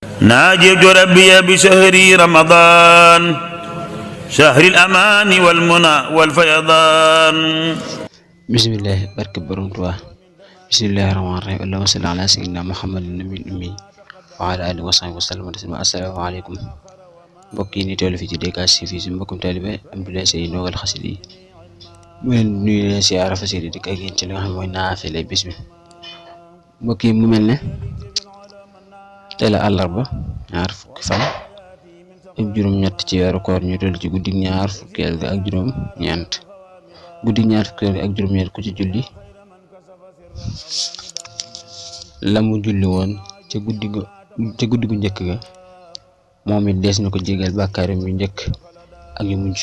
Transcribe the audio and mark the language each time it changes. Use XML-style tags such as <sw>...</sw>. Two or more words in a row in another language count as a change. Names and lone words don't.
<ar>ناجيت ربي بشهر رمضان شهر الأمان والمنى والفيضان. بسم الله</ar> <wo>barke Borom Tuubaa.</wo> <ar>بسم الله الرحمن الرحيم. اللهم صل على سيدنا محمد النبي الأمي وعلى آله وصحبه وسلم تسليما. السلام عليكم</ar> <wo>mbokk yi ni teewlu fii ci DK TV si mbokkum taalibe Abdoulaye Seye Ndongal Xasida yi mu leen nuyu leen siyaara fas yéene dikk ak yéen ci li nga xam ne mooy naafile bis bi. mbokk yi mu mel ne tey la àllarba ñaar fukki fan ak juróom-ñett ci weeru koor ñu toll ci guddi ñaar fukkeel ga ak juróom-ñeent guddi ñaar fukkeel ga ak juróom-ñeent ku ci julli la mu julli woon ca guddi gu njëkk ga moom it dees na ko jégal bàkkaaram yu njëkk ak yu mujj.</wo>